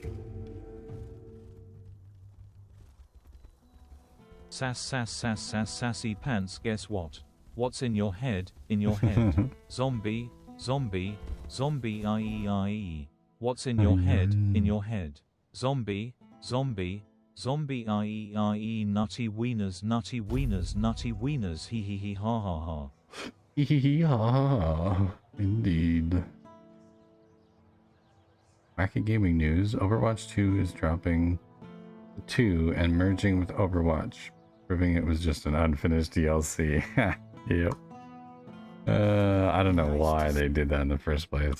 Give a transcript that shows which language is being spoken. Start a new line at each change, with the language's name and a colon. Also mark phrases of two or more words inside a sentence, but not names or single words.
English: Sassy pants, guess what? What's in your head? In your head. Zombie, zombie, zombie IE. What's in your head? In your head. Zombie, zombie, zombie IE. Nutty wieners, nutty wieners, nutty wieners. Hee hee hee ha ha ha. Hee hee hee ha ha ha. Indeed. Wacky gaming news. Overwatch 2 is dropping 2 and merging with Overwatch, proving it was just an unfinished DLC. Yep. I don't know why they did that in the first place.